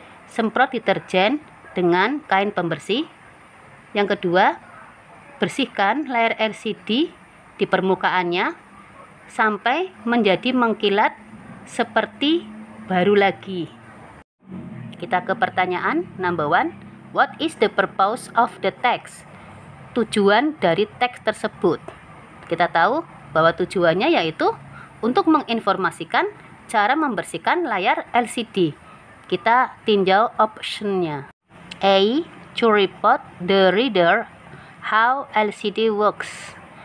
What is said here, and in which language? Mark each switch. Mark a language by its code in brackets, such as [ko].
[id] Semprot deterjen dengan kain pembersih. Yang kedua, bersihkan layar LCD di permukaannya sampai menjadi mengkilat seperti baru lagi. Kita ke pertanyaan number 1. [en] What is the purpose of the text? [id] Tujuan dari teks tersebut. Kita tahu bahwa tujuannya yaitu untuk menginformasikan cara membersihkan layar LCD. Kita tinjau optionnya. A. [en] To report the reader how LCD works.